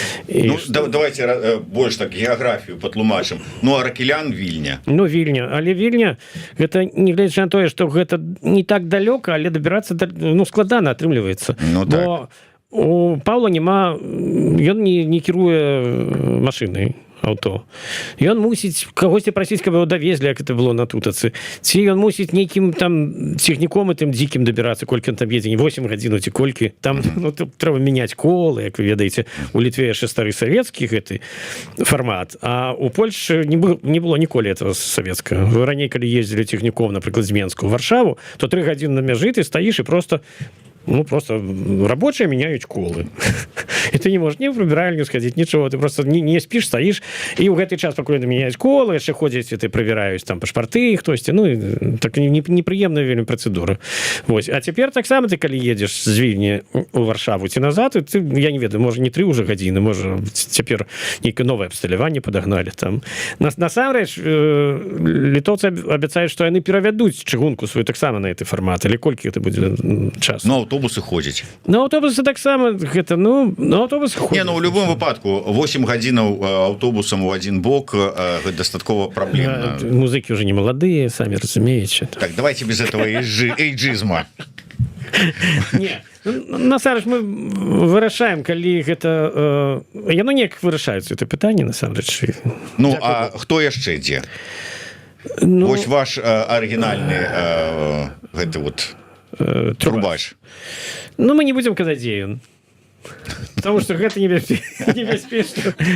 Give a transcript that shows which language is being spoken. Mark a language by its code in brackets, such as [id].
[be] Ну, давайте больш так геаграфію патлумачым. Ну, а Ракілян Вільня. Ну, Вільня, але Вільня, гэта не гледзячы на тое, што гэта не так далёка, але дабірацца, ну, складана атрымліваецца. Ну, так. У Паўла няма, ён не кіруе машынай, аўто. Ён мусіць кагосьці прасіць, каб яго давезлі, як это было на тутацы. Ці ён мусіць нейкім там цягніком і тым дзікім дабірацца, колькі ён там едзе, не 8 гадзін, ці колькі. Там трэба мяняць колы, як вы ведаеце. У Літве яшчэ стары савецкі гэты фармат, а у Польшы не было ніколі этого савецкага. Вы раней, калі ездзілі цягніком, напрыклад, з Менску ў Варшаву, то 3 гадзіны на мяжы ты стаіш і [ru] просто рабочие меняют колы. И ты не можешь ни в прибиральню сходить, ничего. Ты просто не спишь, стоишь, и в этот час спокойно меняют колы, еще ходят, ты проверяешь там пашпарты, хтось, ну, так неприемная вельмі процедура. Вот. А теперь так само ты, коли едешь з Вільні у Варшаву ці назад, ты, я не ведаю, может, не 3 уже гадзіны, может, теперь некое новое абсталяванне подогнали там. [be] Насамрэч, літоўцы абяцаюць, што яны перавядуць чыгунку свою так само на гэты фармат, или колькі это будзе час? Ну, аўтобусы ходзяць. Ну, аўтобусы таксама, гэта, аўтобусы ходзяць. Не, ну, у любым выпадку, 8 гадзінаў аўтобусам у адзін бок дастаткова праблемна. Музыкі уже не маладыя, самі разумееце. [ru] Так, давайте без этого эйджизма. [be] Не, насамрэч, мы вырашаем, калі гэта... Яно неяк вырашаюцца, это пытанне, насамрэч. Ну, а хто яшчэ дзе? Вось ваш арыгінальны гэты вот... Трубач. Ну, мы не будем казаць, дзе ён. Потому что гэта небяспечна.